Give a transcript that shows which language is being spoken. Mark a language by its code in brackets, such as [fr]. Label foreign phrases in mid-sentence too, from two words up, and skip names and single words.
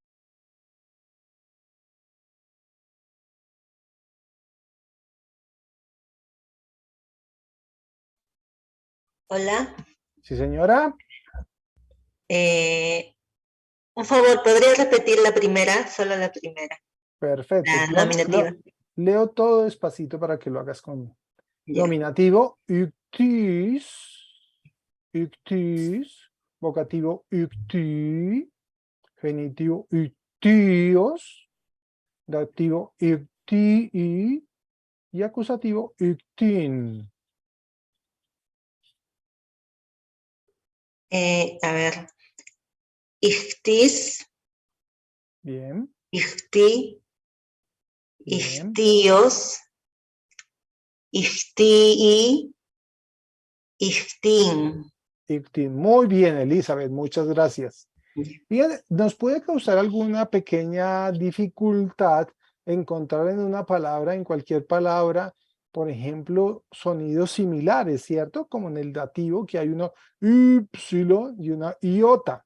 [es] Hola. Sí, señora. Un favor, ¿podrías repetir la primera? Solo la primera. Perfecto. La nominativa. Leo todo despacito para que lo hagas conmigo. Ya. Nominativo, [el] ἰχθύς, ἰχθύς, vocativo, ἰχθύ, genitivo, ἰχθύος, dativo, ἰχθύι, [es] y acusativo, ictin. A ver. Ictis, Bien, icti, bien. [el] ἰχθύος, ἰχθύι, ἰχθύν. [es] Ictin. Muy bien, Elizabeth, muchas gracias. Fíjate, nos puede causar alguna pequeña dificultad encontrar en una palabra, en cualquier palabra, por ejemplo, sonidos similares, ¿cierto? Como en el dativo, que hay uno y una iota.